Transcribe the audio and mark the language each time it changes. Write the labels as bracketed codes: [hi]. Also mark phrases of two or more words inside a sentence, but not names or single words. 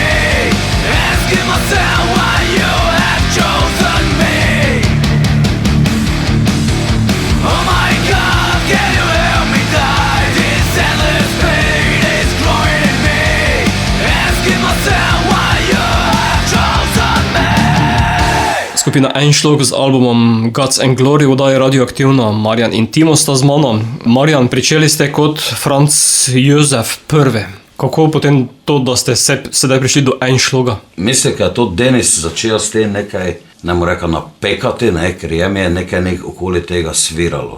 [en] Asking myself why you have chosen me. Oh my God, can you help me die? This endless pain is growing in me. Asking myself why you have chosen me. [sl] Skupina Einschlag z albumom Guts and Glory oddaje Radioaktivno. Marjan in Timo sta z mano. Marjan, pričeli ste kot Franz Josef I. Kako potem to, da ste sedaj prišli do Einschlaga? Mislim, da je to Denis začel s tem nekaj, ne mu reka napekati, ne, ker je nekaj okoli tega sviralo.